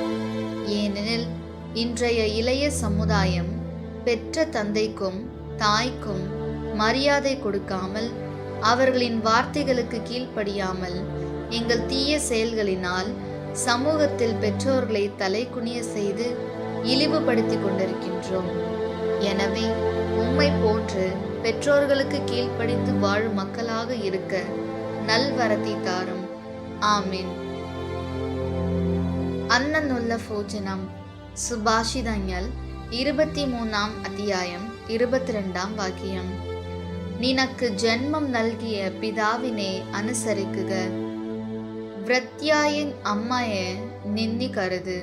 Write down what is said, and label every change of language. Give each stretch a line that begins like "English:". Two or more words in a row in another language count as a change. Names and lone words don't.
Tamil: ஏனெனில் இன்றைய இளைய சமுதாயம் பெற்ற தந்தைக்கும் தாய்க்கும் மரியாதை கொடுக்காமல், அவர்களின் வார்த்தைகளுக்கு கீழ்ப்படியாமல், எங்கள் தீய செயல்களினால் சமூகத்தில் பெற்றோர்களை தலைகுனிய செய்து இழிவுபடுத்தி கொண்டிருக்கின்றோம். எனவே உம்மை போன்று பெற்றோர்களுக்கு கீழ்ப்படிந்து வாழும் மக்களாக இருக்க நல்வரத்தை தாரும்.
Malayalam: ആമേൻ. അന്നുള്ള ഭോജനം. സുഭാഷിതങ്ങൾ 23 അധ്യായം 22 വാക്യം. നിനക്ക് ജന്മം നൽകിയ പിതാവിനെ അനുസരിക്കുക, വൃത്യയായ അമ്മയെ നിന്ദിക്കരുത്.